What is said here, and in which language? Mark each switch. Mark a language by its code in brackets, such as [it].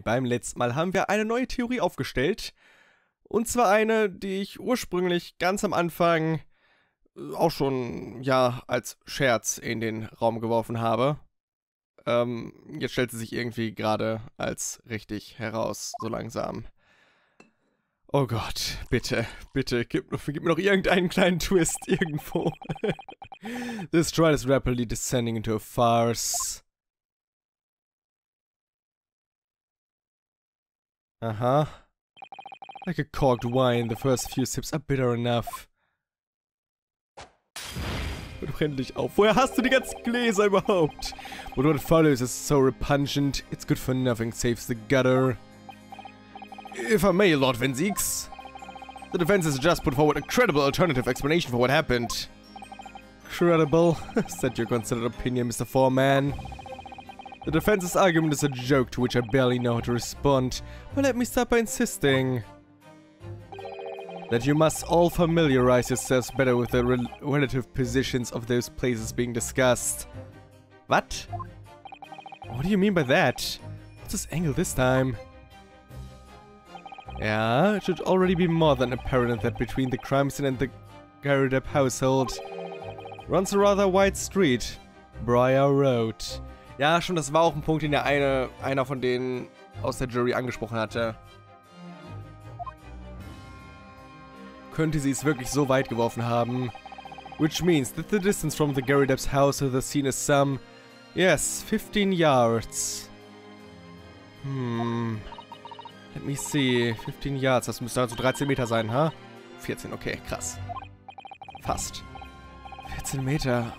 [de] Beim letzten Mal haben wir eine neue Theorie aufgestellt. Und zwar eine, die ich ursprünglich ganz am Anfang auch schon, ja, als Scherz in den Raum geworfen habe. Jetzt stellt sie sich irgendwie gerade als richtig heraus, so langsam. Oh Gott, bitte, bitte, gib mir noch irgendeinen kleinen Twist irgendwo. [en] This trial is rapidly descending into a farce. Aha. Like a corked wine, the first few sips are bitter enough. [de] Hör doch endlich auf. Woher hast du die ganzen Gläser überhaupt? [en] But what follows is so repugnant, it's good for nothing, saves the gutter. If I may, Lord Vinzix, the defense has just put forward a credible alternative explanation for what happened. Credible? Is that your considered opinion, Mr. Foreman? The defense's argument is a joke to which I barely know how to respond, but let me start by insisting that you must all familiarize yourselves better with the relative positions of those places being discussed. What? What do you mean by that? What's this angle this time? Yeah, it should already be more than apparent that between the crime scene and the Garrideb household runs a rather wide street, Briar Road. [de] Ja, schon, das war auch ein Punkt, den ja einer von denen aus der Jury angesprochen hatte. Könnte sie es wirklich so weit geworfen haben? [en] Which means that the distance from the Garrideb's house to the scene is some, yes, 15 yards. Let me see. 15 yards, [de] das müsste also 13 Meter sein, ha? 14, okay, krass. Fast. 14 Meter.